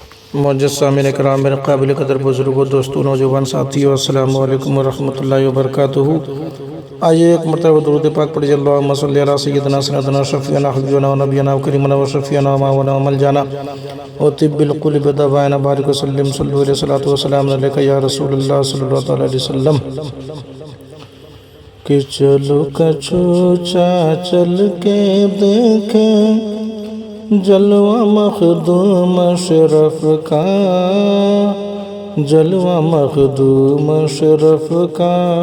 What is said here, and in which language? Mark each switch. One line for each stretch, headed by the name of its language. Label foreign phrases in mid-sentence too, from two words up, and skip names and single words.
Urdu: معزز سامعین کرام، میرے قابل قدر بزرگوں، دوستوں، نوجوان ساتھیوں،
Arabic: السلام علیکم ورحمۃ اللہ وبرکاتہ۔
Urdu: آئیے ایک مرتبہ درود پاک پڑھیے۔
Arabic: اللہم صلی علی سیدنا سیدنا شفیعنا حبیبنا و نبینا و کریمنا و شفیعنا و ماونا و ملجانا و طب القلوب دواءنا بارک وسلم صلی علیہ الصلوۃ والسلام علیک یا رسول اللہ صلی اللہ علیہ وسلم۔
Urdu: کہ چلو کچوچا چل کے دیکھیں جلوہ مخدوم اشرف کا، جلوہ مخدوم اشرف کا۔